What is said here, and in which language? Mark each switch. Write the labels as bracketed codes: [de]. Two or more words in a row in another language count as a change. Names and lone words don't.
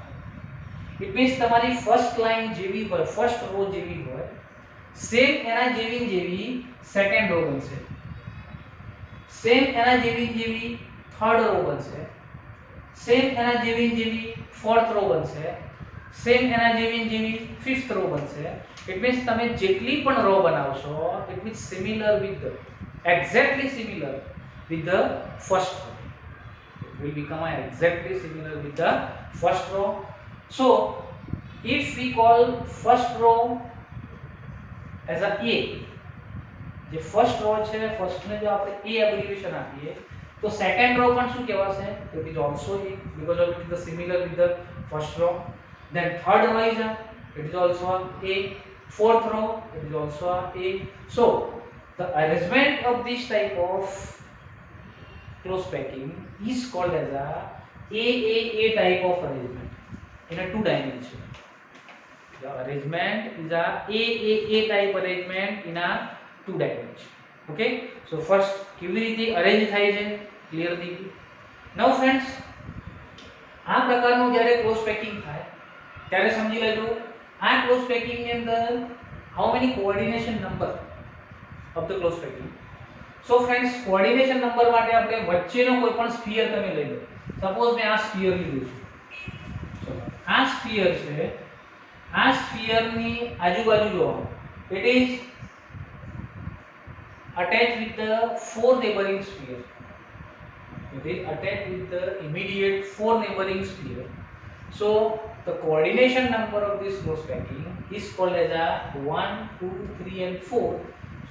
[en] it means [gu] તમારી [en] first line [gu] જેવી હોય, [en] first row [gu] જેવી હોય, સેમ એના જેવી [en] second row [gu] બનશે, સેમ એના જેવી [en] third row [gu] બનશે, સેમ એના જેવી [en] fourth row [gu] બનશે, સેમ એના જેવી [en] fifth row [gu] બનશે. [en] it means [gu] તમે જેટલી પણ રો બનાવશો, [en] it means similar with exactly similar with the first row. It will become exactly similar with the first row. So if we call first row as a A, [gu] જે [en] first row [gu] છે, ફર્સ્ટ ને જો આપણે A એબ્રિવિએશન આપીએ તો [en] second row [gu] પણ શું કહેવાશે? [en] It is also A because of it is similar with the first row. Then third row is it is also A. Fourth row it is also A. So the arrangement of this type of close packing is called as a AAA type of arrangement in a two dimension. The arrangement is a AAA type arrangement in a two dimension. Okay, so first [gu] કેવી રીતે અરેન્જ થાય છે ક્લિયર થઈ ગયું. [en] now friends, [gu] આ પ્રકારનું જ્યારે [en] close packing [gu] થાય ત્યારે સમજી લેજો આ [en] close packing [gu] ની અંદર [en] how many coordination number of the close packing. So friends, coordination number [gu] માટે આપણે વચ્ચેનો કોઈ પણ સ્ફિયર તમે લઈ લો. સપોઝ મેં આ સ્ફિયર લીધું છે, આ સ્ફિયર છે, આ સ્ફિયરની આજુબાજુ જો [en] it is attached with the four neighboring sphere. It is attached with the immediate four neighboring sphere. So the coordination number of this close packing is called as a 1, 2, 3 and 4.